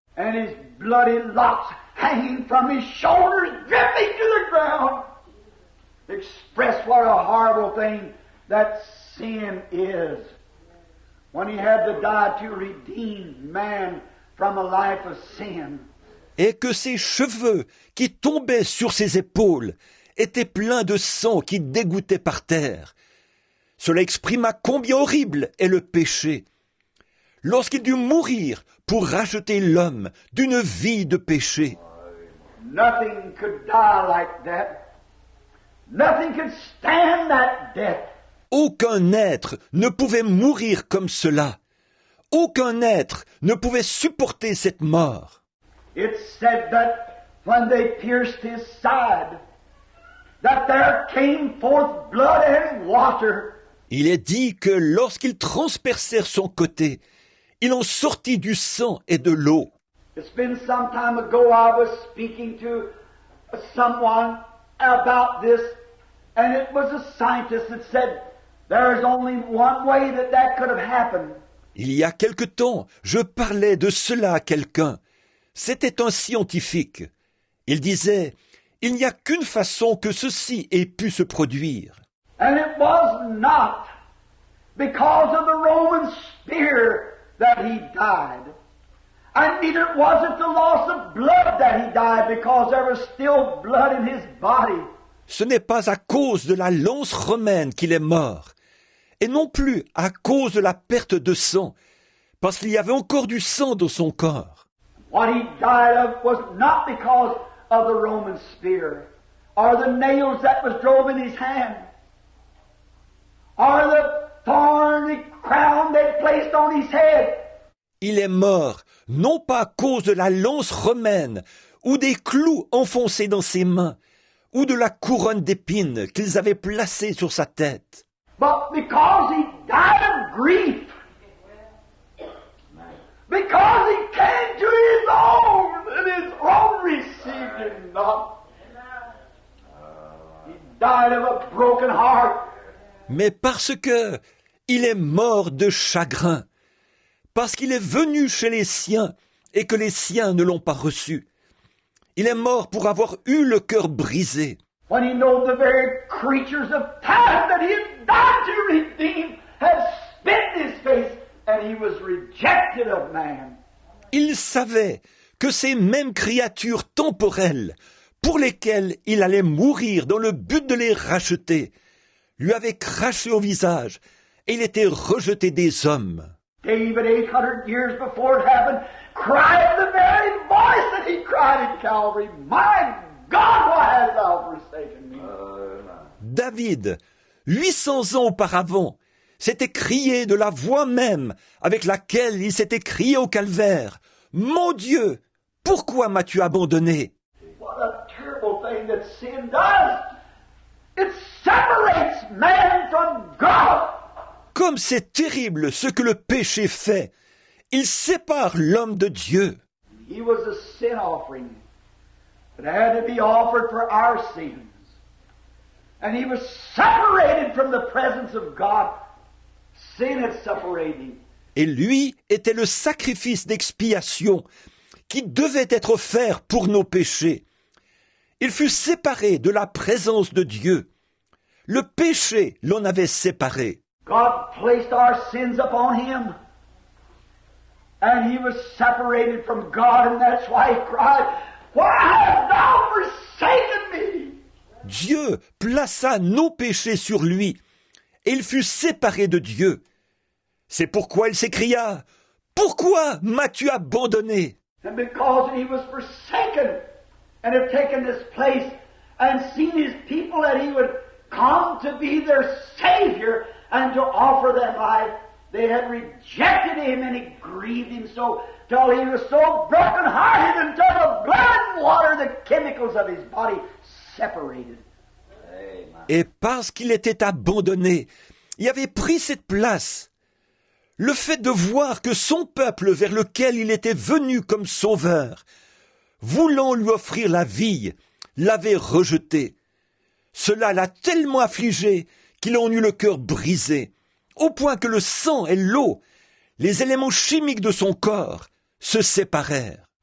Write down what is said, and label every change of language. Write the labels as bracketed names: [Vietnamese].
[English] And his bloody locks hanging from his shoulders, dripping to the ground, express what a horrible thing that sin is. When he had to die to redeem man from a life of sin. [French] Et que ses cheveux qui tombaient sur ses épaules étaient pleins de sang qui dégouttait par terre. Cela exprima combien horrible est le péché. Lorsqu'il dut mourir pour racheter l'homme d'une vie de péché. [English] Nothing could die like that. Nothing could stand that death. [French] Aucun être ne pouvait mourir comme cela. Aucun être ne pouvait supporter cette mort. [English] It said that when they pierced his side, that there came forth blood and water. [French] Il est dit que lorsqu'ils transpercèrent son côté, il en sortit du sang et de l'eau. [English] It's been some time ago I was speaking to someone about this, and it was a scientist that said there's only one way that could have happened. [French] Il y a quelque temps, je parlais de cela à quelqu'un. C'était un scientifique. Il disait, il n'y a qu'une façon que ceci ait pu se produire. [English] And it was not because of the Roman spear that he died. And neither was it the loss of blood that he died, because there was still blood in his body. [French] Ce n'est pas à cause de la lance romaine qu'il est mort, et non plus à cause de la perte de sang, parce qu'il y avait encore du sang dans son corps. [English] What he died of was not because of the Roman spear, or the nails that was drove in his hand, or thorny crown they placed on his head. [French] Il est mort, non pas à cause de la lance romaine, ou des clous enfoncés dans ses mains, ou de la couronne d'épines qu'ils avaient placée sur sa tête, [English] But because he died of grief, because he came to his own, and his own received him not. He died of a broken heart. [French] mais parce que il est mort de chagrin, parce qu'il est venu chez les siens et que les siens ne l'ont pas reçu. Il est mort pour avoir eu le cœur brisé. [English] When he knows the very creatures of time that he had died to redeem had spit in his face, and he was rejected of man. [French] Il savait que ces mêmes créatures temporelles, pour lesquelles il allait mourir dans le but de les racheter, lui avaient craché au visage, et il était rejeté des hommes. [English] David, 800 years before it happened, cried the very voice that he cried at Calvary, My God, why hast thou forsaken me? [French] David, 800 ans auparavant, s'était crié de la voix même avec laquelle il s'était crié au calvaire. Mon Dieu, pourquoi m'as-tu abandonné? [English] What a terrible thing that sin does! It separates man from God. [French] Comme c'est terrible ce que le péché fait. Il sépare l'homme de Dieu. [English] He was a sin offering that had to be offered for our sins. And he was separated from the presence of God. Sin had separated him. [French] Et lui était le sacrifice d'expiation qui devait être offert pour nos péchés. Il fut séparé de la présence de Dieu. Le péché l'en avait séparé. [English] God placed our sins upon him. And he was separated from God, and that's why he cried, Why hast thou forsaken me? [French] Dieu plaça nos péchés sur lui, et il fut séparé de Dieu. C'est pourquoi il s'écria, Pourquoi m'as-tu abandonné? [English] And because he was forsaken and had taken this place and seen his people that he would come to be their Savior and to offer them life, they had rejected him, and it grieved him so till he was so broken-hearted until the blood and water, the chemicals of his body, separated. [French] Et parce qu'il était abandonné, il avait pris cette place. Le fait de voir que son peuple vers lequel il était venu comme sauveur, voulant lui offrir la vie, l'avait rejeté. Cela l'a tellement affligé qu'il en eut le cœur brisé, au point que le sang et l'eau, les éléments chimiques de son corps, se séparèrent.